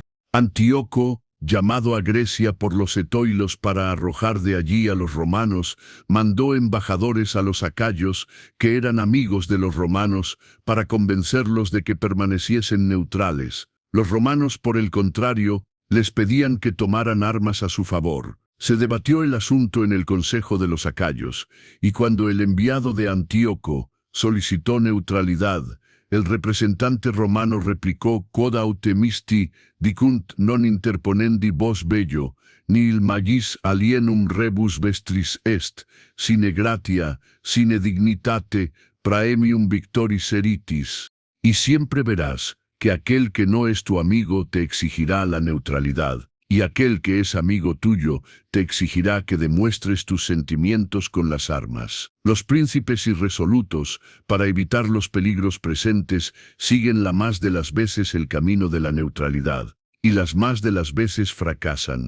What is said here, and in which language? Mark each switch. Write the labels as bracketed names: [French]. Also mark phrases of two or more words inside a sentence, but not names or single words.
[Spanish] Antíoco, llamado a Grecia por los etoilos para arrojar de allí a los romanos, mandó embajadores a los acayos, que eran amigos de los romanos, para convencerlos de que permaneciesen neutrales. Los romanos, por el contrario, les pedían que tomaran armas a su favor. Se debatió el asunto en el consejo de los acayos, y cuando el enviado de Antíoco solicitó neutralidad, el representante romano replicó: [Latin] quod autemisti dicunt non interponendi vos bello, nil magis alienum rebus vestris est, sine gratia, sine dignitate, praemium victoris eritis. [Spanish] Y siempre verás que aquel que no es tu amigo te exigirá la neutralidad, y aquel que es amigo tuyo te exigirá que demuestres tus sentimientos con las armas. Los príncipes irresolutos, para evitar los peligros presentes, siguen la más de las veces el camino de la neutralidad, y las más de las veces fracasan.